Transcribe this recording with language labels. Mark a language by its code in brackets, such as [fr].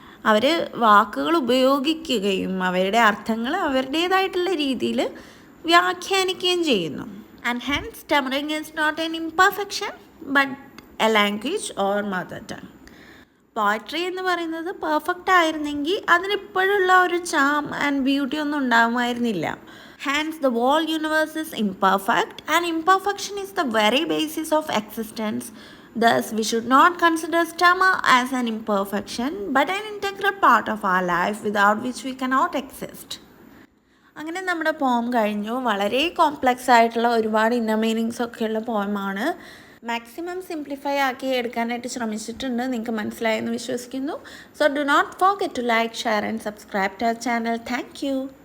[ml] അവർ വാക്കുകൾ ഉപയോഗിക്കുകയും അവരുടെ അർത്ഥങ്ങൾ അവരുടേതായിട്ടുള്ള രീതിയിൽ വ്യാഖ്യാനിക്കുകയും ചെയ്യുന്നു. [en] And hence stammering is not an imperfection but a language or mother tongue. [ml] Poetry എന്ന് പറയുന്നത് പെർഫെക്റ്റ് ആയിരുന്നെങ്കിൽ അതിനിപ്പോഴുള്ള ഒരു ചാം ആൻഡ് ബ്യൂട്ടി ഒന്നും ഉണ്ടാകുമായിരുന്നില്ല. [en] Hence the whole universe is imperfect and imperfection is the very basis of existence. Thus, we should not consider stammer as an imperfection, but an integral part of our life without which we cannot exist. [ml] അങ്ങനെ നമ്മുടെ പോം കഴിഞ്ഞു. വളരെ complex ആയിട്ടുള്ള ഒരുപാട് inner meanings ഒക്കെയുള്ള പോയമാണ്. Maximum simplify ആക്കി എടുക്കാനായിട്ട് ശ്രമിച്ചിട്ടുണ്ട്. നിങ്ങൾക്ക് മനസ്സിലായെന്ന് വിശ്വസിക്കുന്നു. [en] So do not forget to like, share and subscribe to our channel. Thank you.